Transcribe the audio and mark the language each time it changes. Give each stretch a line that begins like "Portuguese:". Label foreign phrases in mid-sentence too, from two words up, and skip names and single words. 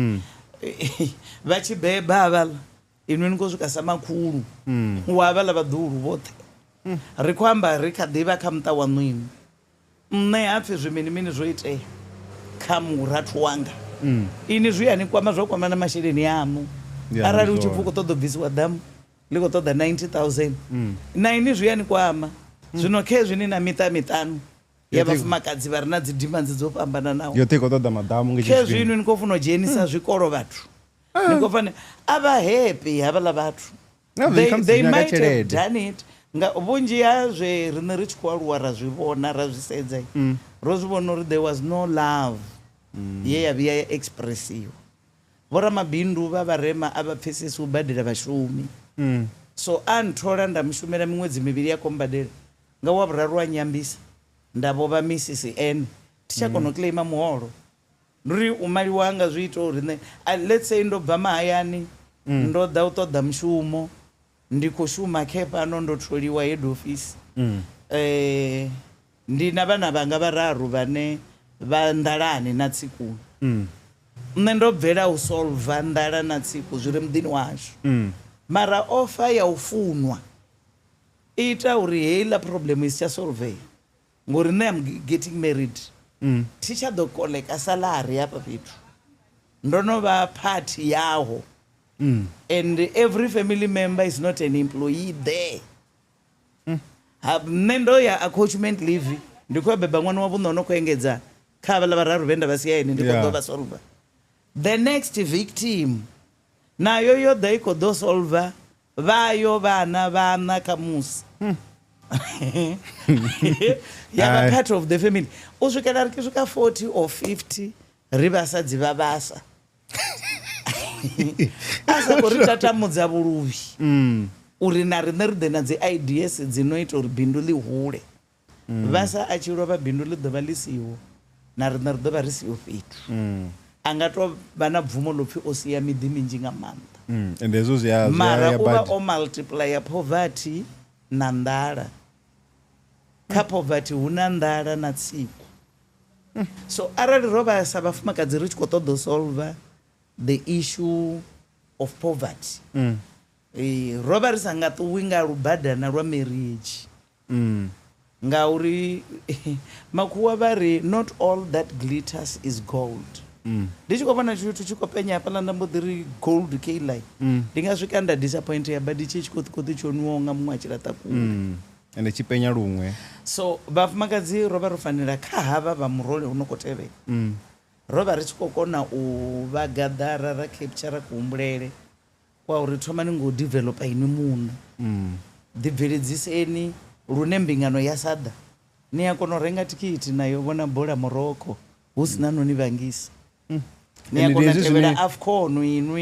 Venda: vha tshi beba havhaḽa inwi ni khou swika sa makhulu wa havhaḽa vhaḓuhulu vhoṱhe ri khou amba ri kha ḓivha kha muṱa waṋu inwi nṋe hapfhi zwiminimini zwo itea kha murathu wanga ini zwi ani kwama zwo kwama na masheleni amu arali u tshi pfhi u khou ṱoḓa u bvisiwa damu ḽi khou ṱoḓa 90,000 na ini zwi ani kwama zwino khezwi ni na miṱa miṱanu ya vhafumakadzi vha re na dzi demands dzo fhambananaho yoṱhe i khou ṱoḓa madamu khezwi inwi ni khou funa u dzhenisa zwikolo vhathu ni khou fanela a vha happy havhaḽa vhathu
English: they might have done it
Venda: vhunzhi ha zwe riṋe ri tshi khou aluwa ra zwi vhona ra zwi sedza ro zwi vhona uri
English: there was no love
Venda: ye ya vhuya ya expressiwa vhoramabindu vha vharema a vha pfesesi u badela vhashumi so a nthola nda mushumela miṅwedzi mivhili ya kombadela nga wa vhuraru wa nyambisa nda vho vha Mrs N thi tsha kona u claima muholo nduri u maliwa nga zwi ita uri nṋe
English: let's say
Venda: ndo bva mahayani ndo ḓa u ṱoḓa mushumo ndi khou shuma khepano ndo tholiwa
English: head office
Venda: ndi na vhana vhanga vhararu vhane vha nḓalani na tsikuni nṋe ndo bvela u solva nḓala na tsiku zwi re muḓini washu mara ofa ya ufunwa ita uri heiḽa problem isi tsha solvea ngori nṋe
English: am getting married
Venda: thi tsha ḓo koleka salary hafha fhethu ndo no vha party yaho
English: and every family member is not an employee there
Venda: nṋe ndo ya accouchment leave ndi khou beba ṅwana wa vhuṋa no khou engedza kha havhaḽa vhararu vhe nda vha siyaini ndi khou ḓo vha solver
English: the next victim
Venda: nayo yo ḓa i khou ḓo solver vayo vana vhana kha musi yavha
English: part of the family
Venda: u swikela ri ki swika 40 or 50 ri vhasadzi vha vhasa a sa khou ri tatamudza vhuluvhi uri na riṋe ri ḓe na dzi ideas dzi no ita uri bindu ḽi hule vhasa a tshi lovha bindu ḽi ḓovha ḽi siho na riṋe ri ḓovha ri siho fhethu a nga tou vha na bvumo ḽo pfhi o sia miḓi minzhi nga maanḓa mara u vha o multiplya poverty na nḓala kha poverty hu na nḓala na tsiku so arali ro vha sa vhafumakadzi ri tshi khou ṱoḓa u solver
English: the issue of poverty
Venda: ro vha ri sa nga ṱuwi nga lubadana lwa marriage ngauri makhuwa vha ri
English: not all that glitters is gold
Venda: ndi tshi khou vhona tshithu tshi khou penya hafhaḽa nda mbo ḓi ri gold kli ndi nga swika nda disappoint ya badi tshi khou tsho niwaho nga muṅwe a tshi laṱa kule ende tshi penya luṅwe so vhafumakadzi ro vha ro fanela kha havha vha murole hu no khou tevhela ro vha ri tshi khou kona u vha gaḓara ra capture kuhumbulele kwa uri thomani ngo developa ini muno ḓibveledziseni lune mbingano ya sada ni a kona u renga tikiti nayo vhona bola Morocco hu sina no ni vhangisa ni a kona tevhela AFCON inwi